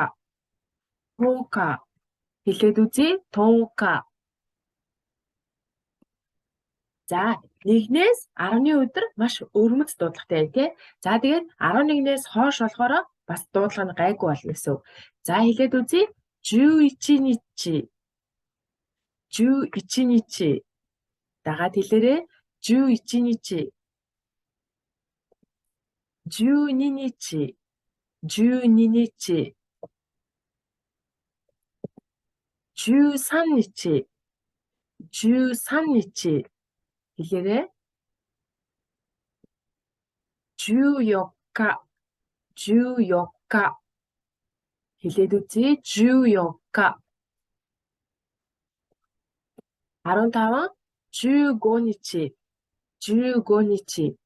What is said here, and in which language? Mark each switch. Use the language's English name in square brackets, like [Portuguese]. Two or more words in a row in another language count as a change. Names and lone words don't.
[Mongolian] Тоока. Хэлээд үзье. Тоока. За 1-ээс 10-ны өдөр маш өрмөц дуудлагатай тий. За тэгээд 11-ээс хойш болохоор бас дуудлага нь гайгүй болно гэсэн үг. За хэлээд үзье. 11 ничи. 11 ничи. Дагаад хэлээрэй. 11 ничи. 12 ничи. 12 ничи. 13 ничи. 13 ничи. Хэлээрэй. 14. 14. Хэлээд үзье. 14. 15. 15 ничи. 15 ничи.